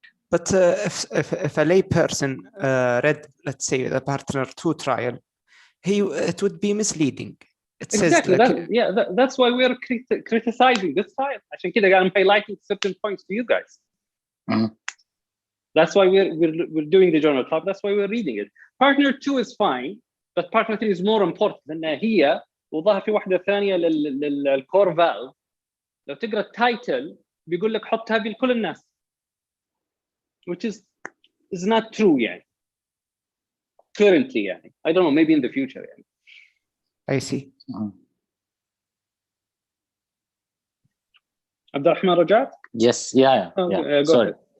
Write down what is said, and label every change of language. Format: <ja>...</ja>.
<en>But if a lay person read, let's say, the partner 2 trial, it would be misleading. It exactly. says that's why we're criticizing this trial.</en> <ar>عشان كده</ar> <en>I'm highlighting certain points to you guys. That's why we're doing the journal club. That's why we're reading it. Partner 2 is fine, but partner 3 is more important.</en> <ar>لأنها هي وظهر في واحدة ثانية للكور فالف. لو تقرأ التايتل بيقول لك حط هذه لكل الناس.</ar> <en>Which is not true currently I don't know, maybe in the future I see. Abdurrahman Rajat? Yes, sorry.</en>